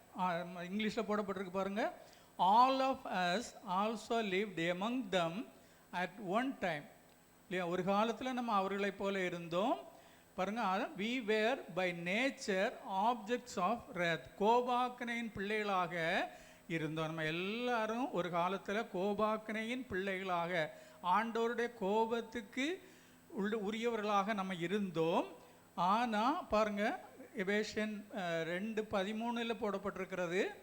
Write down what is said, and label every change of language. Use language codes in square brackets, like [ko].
[ta] இங்கிலீஷில் போடப்பட்டிருக்கு பாருங்க. [en] all of us also lived among them at one time. [ta] இல்லையா? ஒரு காலத்தில் நம்ம அவர்களை போல இருந்தோம். [en] பாருங்க, we were by nature objects of wrath. [ta] கோபாக்கனையின் பிள்ளைகளாக இருந்தோம். நம்ம எல்லாரும் ஒரு காலத்தில் கோபாக்கனையின் பிள்ளைகளாக, ஆண்டவருடைய கோபத்துக்கு உரியவர்களாக நம்ம இருந்தோம். ஆனால் பாருங்க, எபேசியன் 2:13 போடப்பட்டிருக்கிறது.